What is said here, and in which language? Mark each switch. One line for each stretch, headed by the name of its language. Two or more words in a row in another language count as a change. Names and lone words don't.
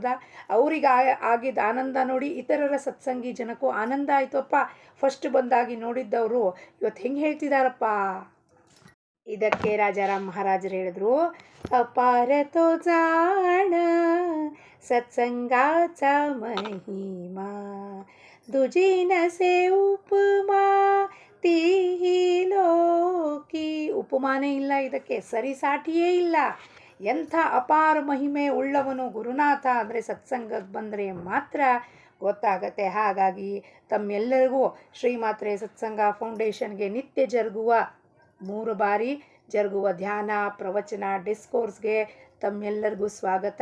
Kannada: ಅವ್ರಿಗೆ ಆಗಿದ್ದ ಆನಂದ ನೋಡಿ ಇತರರ ಸತ್ಸಂಗಿ ಜನಕ್ಕೂ ಆನಂದ ಆಯಿತು. ಅಪ್ಪ ಫಸ್ಟ್ ಬಂದಾಗಿ ನೋಡಿದ್ದವರು ಇವತ್ತು ಹೆಂಗೆ ಹೇಳ್ತಿದಾರಪ್ಪ. ಇದಕ್ಕೆ ರಾಜಾರಾಮ್ ಮಹಾರಾಜರು ಹೇಳಿದ್ರು,
Marathi: अपार तो जाण सत्संगाचा महिमा, दुजी नसे उपमा तिही लोकी.
Kannada: ಉಪಮಾನೇ ಇಲ್ಲ ಇದಕ್ಕೆ, ಸರಿಸಾಟಿಯೇ ಇಲ್ಲ. ಎಂಥ ಅಪಾರ ಮಹಿಮೆ ಉಳ್ಳವನು ಗುರುನಾಥ ಅಂದರೆ ಸತ್ಸಂಗಕ್ಕೆ ಬಂದರೆ ಮಾತ್ರ ಗೊತ್ತಾಗತ್ತೆ. ಹಾಗಾಗಿ ತಮ್ಮೆಲ್ಲರಿಗೂ ಶ್ರೀಮಾತ್ರೆ ಸತ್ಸಂಗ ಫೌಂಡೇಶನ್ಗೆ ನಿತ್ಯ ಜರುಗುವ 3 ಬಾರಿ ಜರುಗುವ ಧ್ಯಾನ, ಪ್ರವಚನ, ಡಿಸ್ಕೋರ್ಸ್ಗೆ ತಮ್ಮೆಲ್ಲರಿಗೂ ಸ್ವಾಗತ.